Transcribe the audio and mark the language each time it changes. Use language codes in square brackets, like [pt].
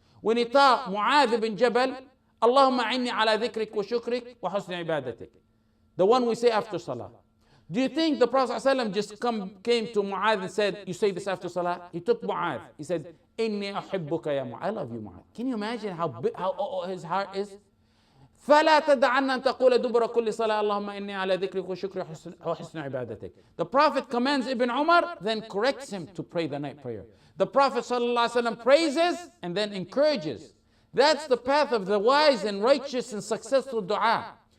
[en] When he taught Mu'adh bin Jabal, Allahumma inni ala dhikrik wa shukrik wa husni ibadatik. The one we say after Salah. Do you think the Prophet ﷺ just came to Mu'adh and said, you say this after Salah? He took Mu'adh. He said, Inni uhibbuka ya Mu'adh. I love you, Mu'adh. Can you imagine how his heart is? [ar] فلا تدعن أن تقول دبر كل صلاة اللهم إني على ذكرك وشكرك وحسن عبادتك. [en] The Prophet commands Ibn Umar, then corrects him to pray the night prayer. The Prophet ﷺ praises and then encourages. That's the path of the wise and righteous and successful dua.